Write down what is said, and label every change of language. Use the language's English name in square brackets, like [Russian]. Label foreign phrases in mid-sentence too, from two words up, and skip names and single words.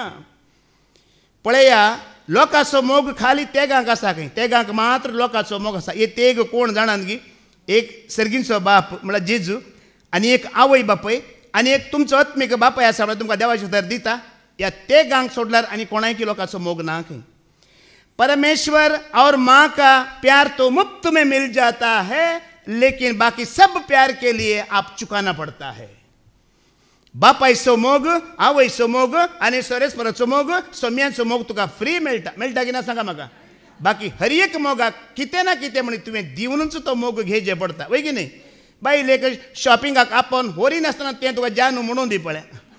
[Konkani] पळया लोकांचो मोग खाली तेगांक आसा खंय. तेगांक मात्र लोकांचो मोग आसा. हे तेग कोण जाणात गी? एक सर्गींचो बाप म्हळ्यार जेजू आनी एक आवय बापय आनी एक तुमचो आत्मीक बापय आसा म्हळ्यार तुमकां देवाचें उतर दिता. या तेगांक सोडल्यार आनी कोणाकी लोकांचो मोग ना खंय. [Hindi] परमेश्वर और माँ का प्यार तो मुफ्त में मिल जाता है लेकिन बाकी सब प्यार के लिए आप चुकाना पड़ता है. [Konkani] बापायचो मोग, आवयचो मोग आनी सरेस्पराचो मोग, सोम्यांचो मोग तुका फ्री मेळटा. मेळटा की ना सांगा म्हाका. बाकी हर एक मोगाक कितें ना कितें म्हणून तुवें दिवनूच तो मोग घेवचें पडटा. वय की न्ही? बायल एक शॉपिंगाक आपण होरी नासतना तें तुका जानू म्हणून दी पळय.